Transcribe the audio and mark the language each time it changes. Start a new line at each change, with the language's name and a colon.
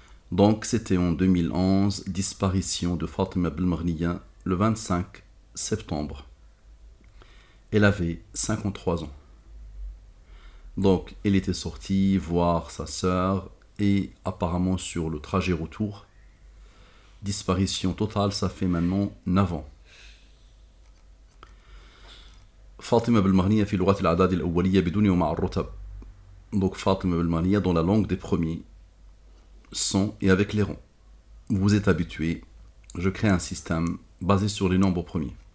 French: Donc c'était en 2011, disparition de Fatima Belmania le 25 septembre. Elle avait 53 ans. Donc elle était sortie voir sa sœur et apparemment sur le trajet retour, disparition totale, ça fait maintenant 9 ans.
Arabic: Fatima Belmania في لغة الأعداد الأولية بدون ومع الرتب.
French: Donc Fatima Belmania dans la langue des premiers, sans et avec les rangs. Vous êtes habitués, je crée un système basé sur les nombres premiers.